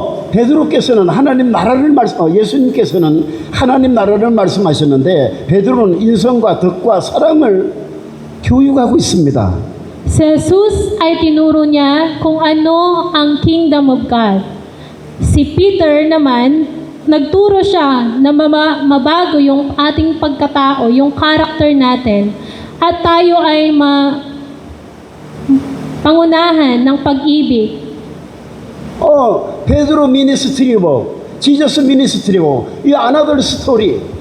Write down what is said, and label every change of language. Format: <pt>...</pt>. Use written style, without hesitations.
<ko>베드로께서는 하나님 나라를 예수님께서는 하나님 나라를 말씀하셨는데 베드로는 인성과 덕과 사랑을 교육하고 있습니다.</ko> <tl>Si Jesus ay tinuro niya kung ano ang kingdom of God. Si Peter naman, nagturo siya na mabago yung ating pagkatao, yung character natin, at tayo ay pangunahan ng pag-ibig.</tl> <en>베드로 미니스트리 오브 지저스 미니스트리 오브 이 another story.</en>